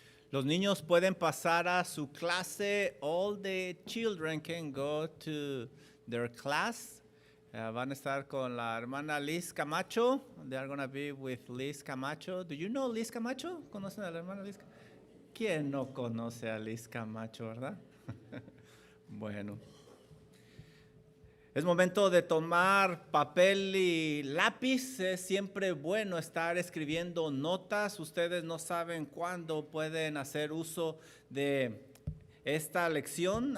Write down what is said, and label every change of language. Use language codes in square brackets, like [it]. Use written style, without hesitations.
[es] Los niños pueden pasar a su clase. [en] All the children can go to their class. [es] Van a estar con la hermana Liz Camacho. [en] They are going to be with Liz Camacho. Do you know Liz Camacho? [es] ¿Conocen a la hermana Liz? ¿Quién no conoce a Liz Camacho, verdad? Bueno. Es momento de tomar papel y lápiz. Es siempre bueno estar escribiendo notas. Ustedes no saben cuándo pueden hacer uso de esta lección.